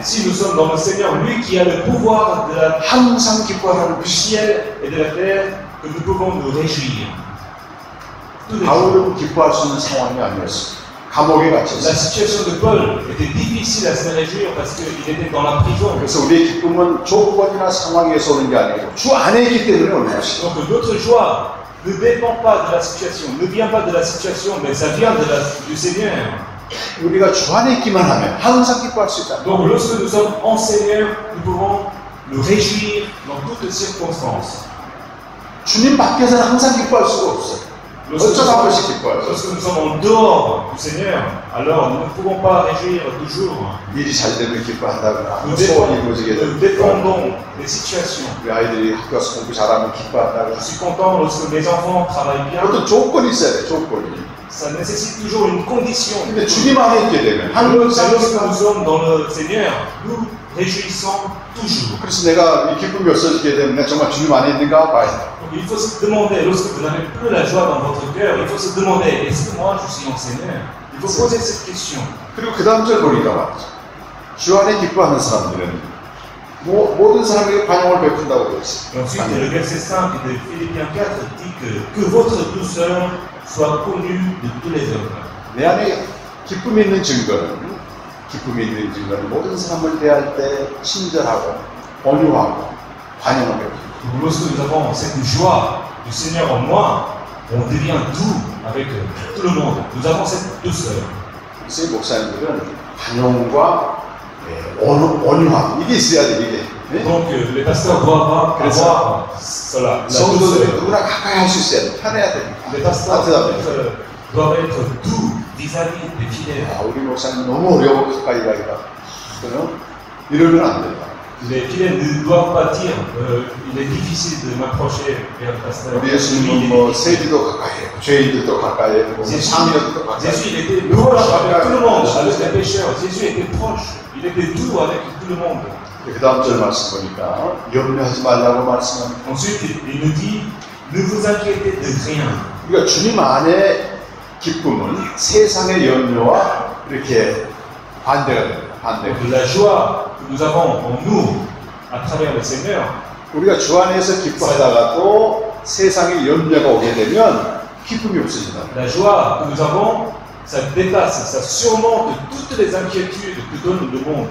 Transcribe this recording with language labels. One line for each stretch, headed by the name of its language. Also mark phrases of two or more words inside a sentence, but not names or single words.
French: Si nous sommes dans le Seigneur, lui qui a le pouvoir de la
Korean: 항상 기뻐하는
French: du ciel et de la terre, que nous pouvons nous réjouir. Tous les jours.
Korean: 바울은 기뻐할 수 있는 상황이 아니었어요. 감옥에
French: La
Korean: 갇혔어요.
French: situation de Paul était difficile à se réjouir parce qu'il était dans la prison.
Korean: 그래서 우리의 기쁨은 조건이나 상황에서 오는 게 아니고 주 안에 있기 때문에 오는 것이죠.
French: Donc notre joie ne dépend pas de la situation, ne vient pas de la situation, mais ça vient du Seigneur.
Korean: 우리가 주 안에 있기만 하면 항상 기뻐할 수 있다.
French: Donc lorsque nous sommes en Seigneur, nous pouvons nous réjouir dans toutes circonstances.
Korean: 주님 밖에서는 항상 기뻐할 수가 없어요. 어쩌다 한 번씩 기뻐할 수
French: Lorsque nous sommes en dehors du Seigneur, alors nous ne pouvons pas réjouir toujours.
Korean: 일이 잘 되면 기뻐한다거나
French: Nous
Korean: 소원이 이루어지게 되면
French: dépendons des situations.
Korean: 우리 아이들이 학교 가서 공부 잘하면 기뻐한다거나
French: Je suis content lorsque mes enfants travaillent bien.
Korean: 어떤 조건이 있어야 돼. 조건이.
French: Ça nécessite toujours une condition.
Korean: 근데 주님 안에 있게 되면
French: Lorsque
Korean: 항상
French: nous sommes dans le Seigneur, nous réjouissons toujours.
Korean: 그래서 내가 이 기쁨이 없어지게 되면 내가 정말 주님 안에 있는가 봐야 돼.
French: Donc il faut se demander, lorsque vous n'avez plus la joie dans votre cœur, il faut se demander, est-ce que moi je suis en Seigneur? Il faut poser cette question.
Korean: 그리고 그 다음 절 보니까 말이죠. 주 안에 기뻐하는 사람들은 모든 사람에게 관용을 베푼다고 되어 있어요.
French: Et ensuite, le verset 5 de Philippiens 4 dit que votre douceur soit connue de tous les hommes.
Korean: 내 안에 기쁨이 있는 증거는 모든 사람을 대할 때 친절하고 온유하고 관용을 베푼다.
French: Donc, lorsque nous avons cette joie du Seigneur en moi, on devient doux avec tout le monde. Nous avons cette douceur.
Korean: 그래서 이 목사님들은 관용과 온유함 이게 있어야 돼 이게. 네?
French: Donc les pasteurs doivent avoir cela. La
Korean: 성도들이
French: douceur.
Korean: 누구나 가까이 할 수 있어야 돼. 편해야 돼.
French: Les pasteurs
Korean: 따뜻하면.
French: doivent être doux vis-à-vis des fidèles.
Korean: 아, 우리 목사님 너무 어려워 가까이 가기가. 이러면 안 된다.
French: Les fidèles ne doivent pas dire il est difficile de m'approcher vers le pasteur.
Korean: 우리 예수님은 뭐 세리도 가까이 했고 죄인들도 가까이 했고 상인들도 가까이
French: Jésus il
Korean: 했고
French: était proche avec tout le monde, avec les pécheurs. Jésus était proche, il était doux avec tout le monde.
Korean: 그 다음 절 말씀 보니까 염려하지 말라고 말씀합니다.
French: Ensuite, il nous dit ne vous inquiétez de rien.
Korean: 우리가 주님 안에 기쁨은 세상의 염려와 이렇게 반대가 됩니다. 반대.
French: Donc, la joie que nous avons en nous à travers le Seigneur,
Korean: 우리가 주 안에서 기뻐하다가 또 세상의 염려가 오게 되면 기쁨이 없어진다.
French: la joie que nous avons, ça dépasse, ça surmonte toutes les inquiétudes que donne le monde.